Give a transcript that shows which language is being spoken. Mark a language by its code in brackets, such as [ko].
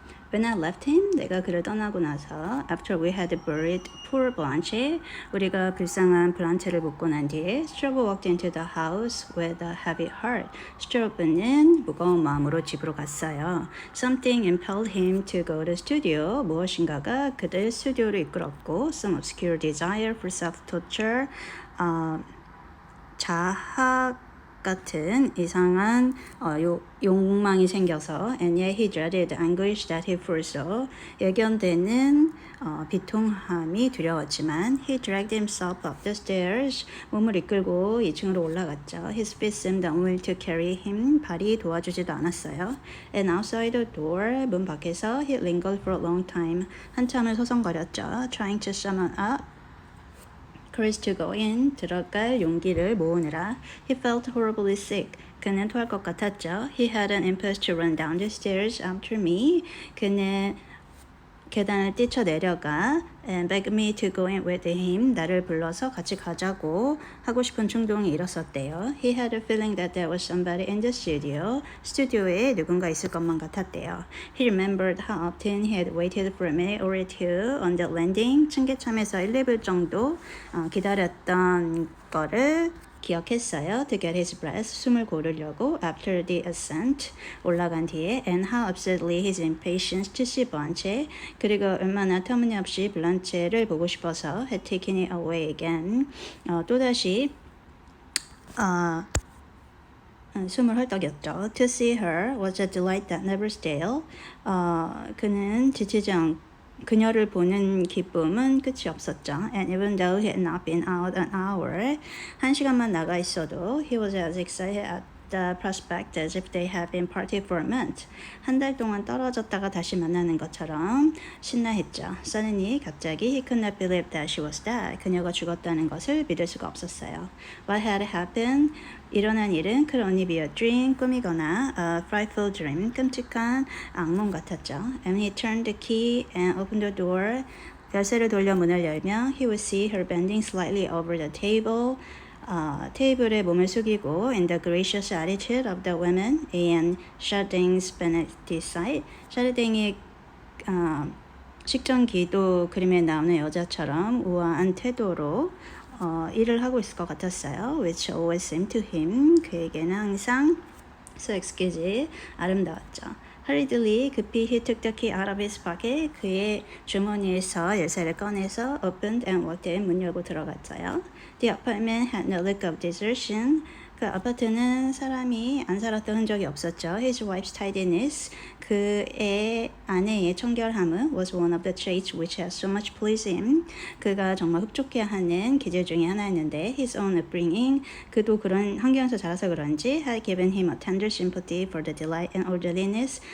[en] When I left him, 내가 그를 떠나고 나서 After we had buried poor Blanche, 우리가 불쌍한 블란체를 묻고 난 뒤에 Strobe walked into the house with a heavy heart. [ko] 스트로브는 무거운 마음으로 집으로 갔어요. [en] Something impelled him to go to studio. 무엇인가가 그를 스튜디오로 이끌었고 Some obscure desire for self-torture. 자학 같은 이상한 욕망이 생겨서 and yet he dreaded anguish that he foresaw. 예견되는 비통함이 두려웠지만 he dragged himself up the stairs. [ko] 몸을 이끌고 2층으로 올라갔죠. [en] His feet seemed unwilling to carry him. [ko] 발이 도와주지도 않았어요. [en] And outside the door, 문 밖에서 he lingered for a long time. [ko] 한참을 서성거렸죠. [en] Trying to summon up courage to go in, 들어갈 용기를 모으느라 he felt horribly sick. [ko] 그는 토할 것 같았죠. [en] He had an impulse to run down the stairs after me. 그는 계단을 뛰쳐내려가 and begged me to go in with him. [ko] 나를 불러서 같이 가자고 하고 싶은 충동이 일었었대요. [en] He had a feeling that there was somebody in the studio. [ko] 스튜디오에 누군가 있을 것만 같았대요. [en] He remembered how often he had waited for a minute or two on the landing. [ko] 층계참에서 1~2분 정도 기다렸던 거를 기억했어요. [en] To get his breath, 숨을 고르려고 after the ascent, 올라간 뒤에 and how absurdly his impatience to see Blanche, 그리고 얼마나 터무니없이 블란체를 보고 싶어서 had taken it away again. [ko] 또다시 숨을 헐떡였죠. [en] To see her was a delight that never stale. [ko] 그는 지치지 않고 그녀를 보는 기쁨은 끝이 없었죠. [en] And even though he had not been out an hour, 1시간만 나가 있어도 he was as excited at the prospect as if they had been parted for a month. [ko] 한 달 동안 떨어졌다가 다시 만나는 것처럼 신나했죠. [en] Suddenly, 갑자기 he could not believe that she was dead. [ko] 그녀가 죽었다는 것을 믿을 수가 없었어요. [en] What had happened? 일어난 일은 could only be a dream, 꿈이거나 a frightful dream, 끔찍한 악몽 같았죠. And he turned the key and opened the door. 열쇠를 돌려 문을 열면 he would see her bending slightly over the table. 테이블에 몸을 숙이고 in the gracious attitude of the women and Chardin's beneficent. [ko] 샤르댕의 식전기도 그림에 나오는 여자처럼 우아한 태도로 일을 하고 있을 것 같았어요. [en] Which always seemed to him. [ko] 그에게는 항상 so exquisite, 아름다웠죠. [en] Hurriedly, 급히 he took the key out of his pocket. [ko] 그의 주머니에서 열쇠를 꺼내서 opened and walked in. 문 열고 들어갔어요. [en] The apartment had no look of desertion. [ko] 그 아파트는 사람이 안 살았던 흔적이 없었죠. [en] His wife's tidiness, 그의 아내의 청결함은 was one of the traits which had so much pleased him. 그가 정말 흡족해하는 기질 중에 하나였는데 his own upbringing, 그도 그런 환경에서 자라서 그런지 had given him a tender sympathy for the delight and orderliness.